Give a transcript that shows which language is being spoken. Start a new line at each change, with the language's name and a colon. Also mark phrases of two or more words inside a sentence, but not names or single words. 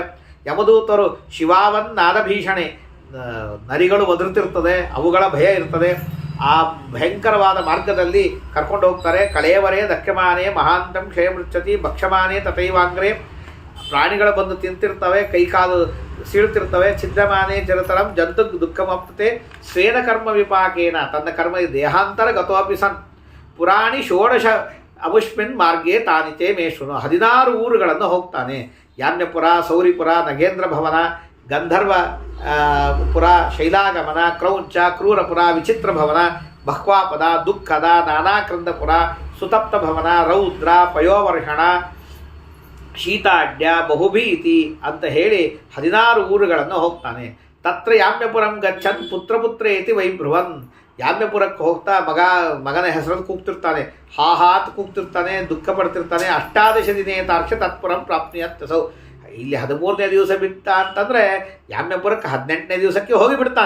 Kannada: ಯಮದೂತರು ಶಿವಾವನ್ನಾದ ಭೀಷಣೆ, ನರಿಗಳು ಒದರುತ್ತಿರ್ತದೆ, ಅವುಗಳ ಭಯ ಇರ್ತದೆ. ಆ ಭಯಂಕರವಾದ ಮಾರ್ಗದಲ್ಲಿ ಕರ್ಕೊಂಡು ಹೋಗ್ತಾರೆ.
Sanskrit: ಕಳೆಯವರೇ ದಕ್ಷಮಾನೆ ಮಹಾಂತಂ ಕ್ಷಯಮೃಚ್ಛತಿ ಭಕ್ಷಮಾನೆ ತಥೈವಾಂಗ್ರೆ,
Kannada: ಪ್ರಾಣಿಗಳು ಬಂದು ತಿಂತಿರ್ತವೆ, ಕೈಕಾಲು ಸೀಳ್ತಿರ್ತವೆ.
Sanskrit: ಛಿದ್ರಮಾನೆ ಚಿರತರಂ ಜಂತು ದುಃಖಮಪ್ತತೆ ಸ್ವೇನ ಕರ್ಮ ವಿಪಾಕೇನ,
Kannada: ತನ್ನ ಕರ್ಮ
Sanskrit: ದೇಹಾಂತರ ಗತೋಪಿ ಸನ್ ಪುರಾಣಿ ಷೋಡಶ ಅವುಷ್ಮಿನ್ ಮಾರ್ಗೇ ತಾನಿತೆ ಮೇಷುನು,
Kannada: 16 ಊರುಗಳನ್ನು ಹೋಗ್ತಾನೆ. ಯಾಮ್ಯಪುರ, ಸೌರಿಪುರ, ನಗೇಂದ್ರ ಭವನ, ಗಂಧರ್ವ ಪುರ, ಶೈಲಾಗಮನ, ಕ್ರೌಂಚ, ಕ್ರೂರಪುರ, ವಿಚಿತ್ರ ಭವನ, ಬಹ್ವಾಪದ, ದುಃಖದ, ನಾನಾಕ್ರಂದಪುರ, ಸುತಪ್ತ ಭವನ, ರೌದ್ರ, ಪಯೋವರ್ಷಣ, ಶೀತಾಡ್ಯ, ಬಹುಭೀತಿ ಅಂತ ಹೇಳಿ 16 ಊರುಗಳನ್ನು ಹೋಗ್ತಾನೆ.
Sanskrit: ತತ್ರ ಯಾಮ್ಯಪುರಂ ಗಚ್ಚನ್ ಪುತ್ರಪುತ್ರೇತಿ ವೈಬ್ರುವನ್,
Kannada: ಯಾಮ್ಯಪುರಕ್ಕೆ ಹೋಗ್ತಾ ಮಗನ ಹೆಸರಲ್ಲಿ ಕೂಗ್ತಿರ್ತಾನೆ, ಹಾಹಾತ್ ಕೂಗ್ತಿರ್ತಾನೆ, ದುಃಖ ಪಡ್ತಿರ್ತಾನೆ. 18
Sanskrit: ದಿನೇತಾರ್ಕ್ಷ ತತ್ಪುರಂ ಪ್ರಾಪ್ನಿಯತ್ತಸೌ,
Kannada: ಇಲ್ಲಿ 13ನೇ ದಿವಸ ಬಿಟ್ಟ ಅಂತಂದರೆ ಯಾಮ್ಯಪುರಕ್ಕೆ 18ನೇ ದಿವಸಕ್ಕೆ ಹೋಗಿಬಿಡ್ತಾನೆ.